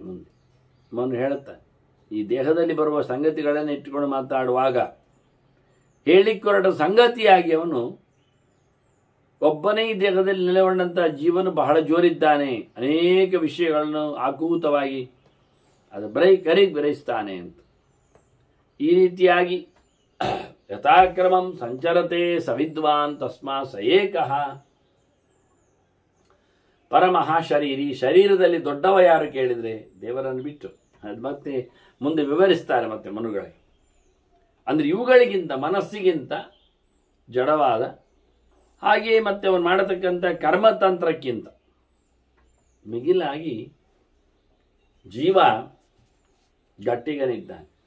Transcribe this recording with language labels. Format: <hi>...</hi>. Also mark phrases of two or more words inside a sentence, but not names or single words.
<kn>ಮುಂದೆ ಹೇಳುತ್ತಾರೆ, ಈ ದೇಹದಲ್ಲಿ ಬರುವ ಸಂಗತಿಗಳನ್ನು ಇಟ್ಟುಕೊಂಡು ಮಾತಾಡುವಾಗ ಹೇಳಿಕೊರಟ ಸಂಗತಿಯಾಗಿ ಅವನು ಒಬ್ಬನೇ ಈ ದೇಹದಲ್ಲಿ ನೆಲೆಗೊಂಡಂತಹ ಜೀವನ ಬಹಳ ಜೋರಿದ್ದಾನೆ, ಅನೇಕ ವಿಷಯಗಳನ್ನು ಆಕೂತವಾಗಿ ಅದು ಗ್ರಹಿಸ್ತಾನೆ ಅಂತ. ಈ ರೀತಿಯಾಗಿ</kn> <sa>ಯಥಾಕ್ರಮಂ ಸಂಚರತೆ ಸವಿದ್ವಾನ್ ತಸ್ಮಾ ಸ ಏಕಃ ಪರಮಃ ಶರೀರಿ.</sa> <kn>ಶರೀರದಲ್ಲಿ ದೊಡ್ಡವ ಯಾರು ಕೇಳಿದರೆ ದೇವರನ್ನು ಬಿಟ್ಟು. ಅದು ಮತ್ತೆ ಮುಂದೆ ವಿವರಿಸ್ತಾರೆ ಮತ್ತೆ ಮನುಗಳಿಗೆ. ಅಂದರೆ ಇವುಗಳಿಗಿಂತ, ಮನಸ್ಸಿಗಿಂತ ಜಡವಾದ, ಹಾಗೆಯೇ ಮತ್ತೆ ಅವನು ಮಾಡತಕ್ಕಂಥ ಕರ್ಮತಂತ್ರಕ್ಕಿಂತ ಮಿಗಿಲಾಗಿ ಜೀವ ಗಟ್ಟಿಗನಿದ್ದಾನೆ.</kn>